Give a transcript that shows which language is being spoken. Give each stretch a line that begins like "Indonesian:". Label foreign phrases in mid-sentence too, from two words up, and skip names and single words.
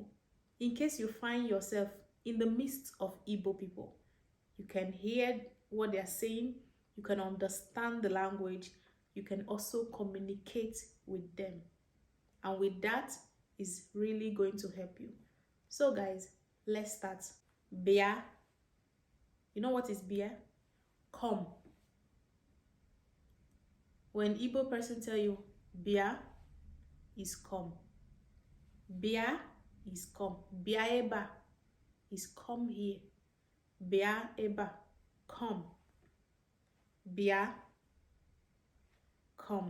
English: In case you find yourself in the midst of Igbo people, you can hear what they are saying, you can understand the language, you can also communicate with them. And with that, is really going to help you. So guys, let's start. Bia. You know what is bia? Come. When Igbo person tell you bia is come. Bia is come.
Igbo: Bia eba
English: is come here.
Igbo: Bia eba, come. Bia, come.